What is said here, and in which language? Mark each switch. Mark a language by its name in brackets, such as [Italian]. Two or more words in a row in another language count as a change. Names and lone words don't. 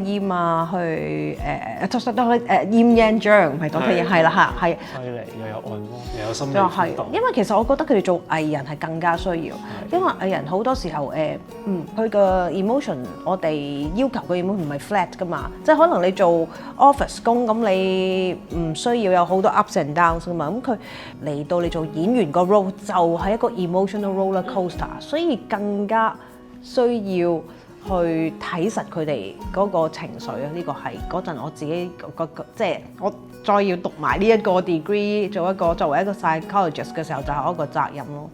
[Cantonese] Yim 啊去Yim Yang Zhang 唔係 Dr. Yim 係啦係。犀利，又有按摩，又有心理就輔導。因為其實我覺得佢哋做藝人係更加需要，因為藝人好多時候佢個 emotion 我哋要求嘅 emotion 唔係 flat 㗎嘛，即係可能你做 office 工咁你唔需要有好多 [English] ups and downs [Cantonese] 㗎嘛，咁佢嚟到你做演員個 role 就係一個 [English] emotional roller coaster， [Cantonese] 所以更加需要去睇實佢哋嗰個情緒啊！呢個係嗰陣我自己即係我再要讀埋呢一個 degree，作為一個 psychologist 嘅時候，就係一個責任咯。